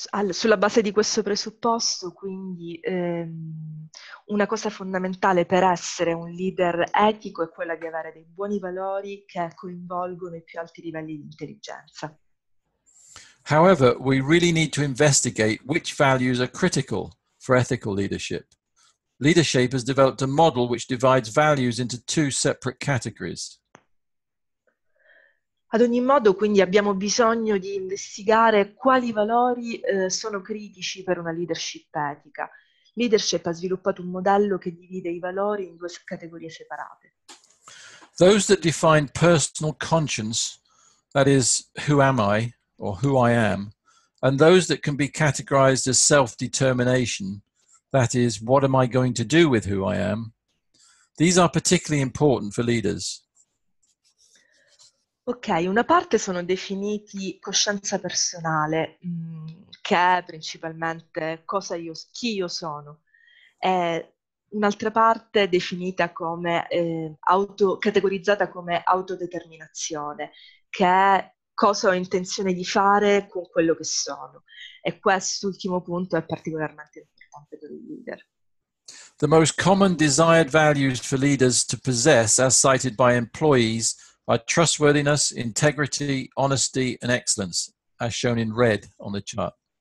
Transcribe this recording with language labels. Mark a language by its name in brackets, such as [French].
[Italian] Sulla base di questo presupposto, quindi, una cosa fondamentale per essere un leader etico è quella di avere dei buoni valori che coinvolgono i più alti livelli di intelligenza. [English] However, we really need to investigate which values are critical for ethical leadership. LeaderShape has developed a model which divides values into two separate categories. [Italian] Ad ogni modo, quindi abbiamo bisogno di investigare quali valori sono critici per una leadership etica. LeaderShape ha sviluppato un modello che divide i valori in due categorie separate. [English] Those that define personal conscience, that is, who am I or who I am, and those that can be categorized as self-determination, that is, what am I going to do with who I am, these are particularly important for leaders. [Italian] Ok, una parte sono definiti coscienza personale, che è principalmente chi io sono, e un'altra parte è definita come categorizzata come autodeterminazione, che è cosa ho intenzione di fare con quello che sono. E quest'ultimo punto è particolarmente importante per il leader. [English] The most common desired values for leaders to possess, as cited by employees, are trustworthiness, integrity, honesty, and excellence, as shown in red on the chart.